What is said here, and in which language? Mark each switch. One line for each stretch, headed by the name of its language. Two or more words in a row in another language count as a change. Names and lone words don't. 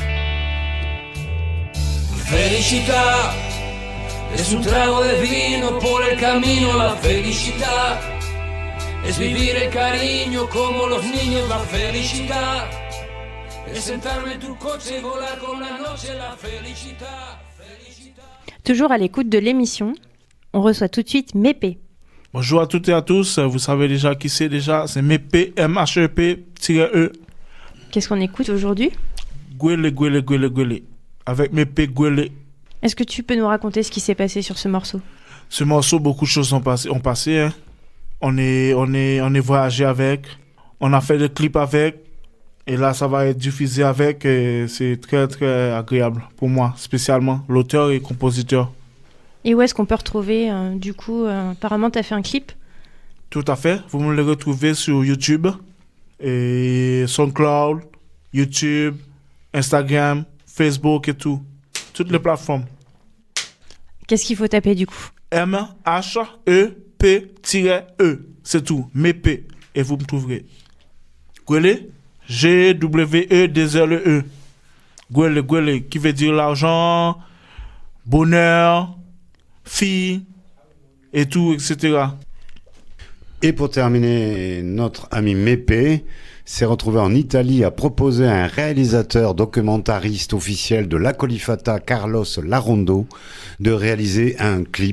Spanish: Felicidad es un trago de vino por el camino, la felicidad. Es vivir el cariño como los niños, la felicidad. Es sentarme en tu coche y volar con la noche, la felicidad.
French: Toujours à l'écoute de l'émission, on reçoit tout de suite Mépé. Bonjour à toutes et à tous, vous savez déjà qui c'est déjà, c'est Mépé, M-H-E-P-E. Qu'est-ce qu'on écoute aujourd'hui? Gwele, gwele, gwele, gwele, avec Mépé Gwele. Est-ce que tu peux nous raconter ce qui s'est passé sur ce morceau? Ce morceau, beaucoup de choses ont passé. Hein. On est voyagé avec, on a fait des clips avec, et là ça va être diffusé avec, et c'est très très agréable pour moi, spécialement l'auteur et compositeur. Et où est-ce qu'on peut retrouver, apparemment tu as fait un clip? Tout à fait, vous me le retrouvez sur YouTube, et SoundCloud, YouTube, Instagram, Facebook et tout. Toutes les plateformes. Qu'est-ce qu'il faut taper du coup? M-H-E-P-E. C'est tout. Mépé. Et vous me trouverez. Gwele. G-W-E-D-L-E. Gwele, gwele. Qui veut dire l'argent, bonheur, fille, et tout, etc. Et pour terminer, notre ami Mépé s'est retrouvé en Italie à proposer à un réalisateur documentariste officiel de la Colifata, Carlos Larondo, de réaliser un clip.